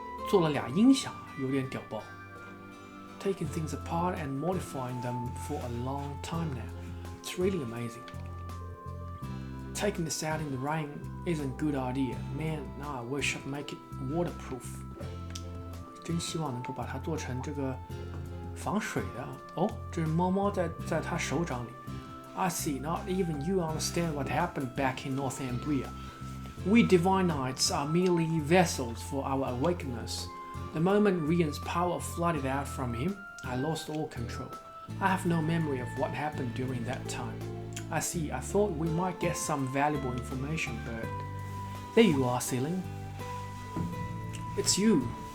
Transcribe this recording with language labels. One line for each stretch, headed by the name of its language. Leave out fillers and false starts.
Chinese: 做了俩音响，有点屌爆。
English: Taking things apart and modifying them for a long time now. It's really amazing. Taking this out in the rain isn't a good idea. Man, now I wish I'd make it waterproof.
Chinese: 真希望能够把它做成这个防水的。哦，这是猫猫在它手掌里。
English: I see, not even you understand what happened back in Northumbria. We divine knights are merely vessels for our awakeners. The moment Rian's power flooded out from him, I lost all control. I have no memory of what happened during that time. I see, I thought we might get some valuable information, but there you are, Ceiling. It's you.